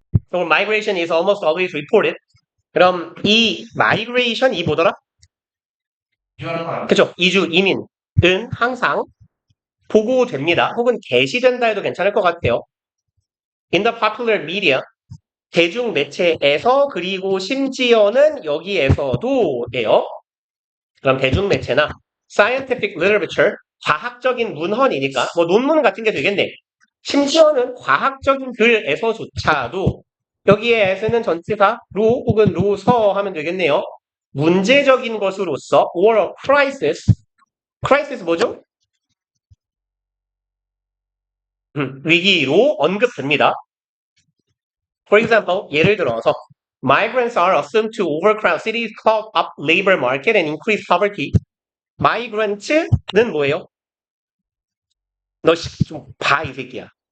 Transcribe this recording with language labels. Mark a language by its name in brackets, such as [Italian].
[Korean] 그럼 [English] migration is almost always reported. [Korean] 그럼 이 migration 이 뭐더라? 그죠? 이주 이민은 항상 보고됩니다. 혹은 게시된다 해도 괜찮을 것 같아요. [English] In the popular media [Korean] 대중 매체에서 그리고 심지어는 여기에서도예요. 그럼 대중 매체나 [English] scientific literature [Korean] 과학적인 문헌이니까 뭐 논문 같은 게 되겠네. 심지어는 과학적인 글에서조차도 여기에서는 전치사 로 혹은 로서 하면 되겠네요. 문제적인 것으로서 [English] or a crisis [Korean] 뭐죠? 위기로 언급됩니다. [English] For example, [Korean] 예를 들어서 [English] migrants are assumed to overcrowd cities, clog up labor market and increase poverty. [Korean] migrants는 뭐예요? 너 좀 봐, 이 새끼야.